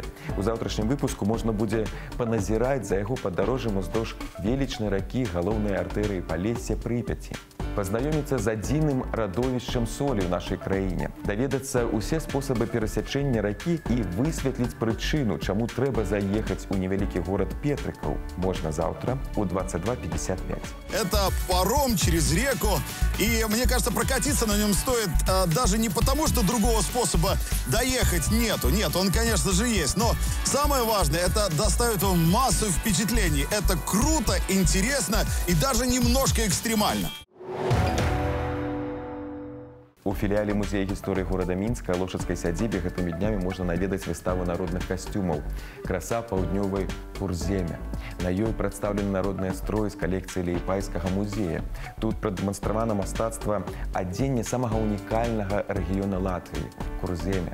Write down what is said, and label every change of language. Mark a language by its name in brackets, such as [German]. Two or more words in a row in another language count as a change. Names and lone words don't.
[Belarusian] У заўтрашнім выпуску можна будзе паназіраць за яго падарожжам уздоўж велічнай ракі, галоўнай артэрыі Палесся, Прыпяці. Пазнаёміцца з адзіным радовішчам солі ў нашай краіне, даведацца ўсе спосабы перасячэння ракі і высветліць прычыну, чаму трэба заехаць у невялікі горад Петрыкаў, можна заўтра у 22:55. [Russian] Это паром через реку, и мне кажется, прокатиться на нем стоит даже не потому, что другого способа доехать нету. Нет, он, конечно же, есть, но самое важное, это доставит вам массу впечатлений. Это круто, интересно и даже немножко экстремально. [Belarusian] У філіяле музея гісторыі горада Мінска Лошадскай сядзібе гэтымі днямі можна наведаць выставу народных касцюмаў «Краса паўднёвай Курземе». На ёй прадстаўлены народныя строі з калекцыі Лейпайскага музея. Тут прадэманстравана мастацтва адзення самага унікальнага рэгіёна Латвіі – Курземе.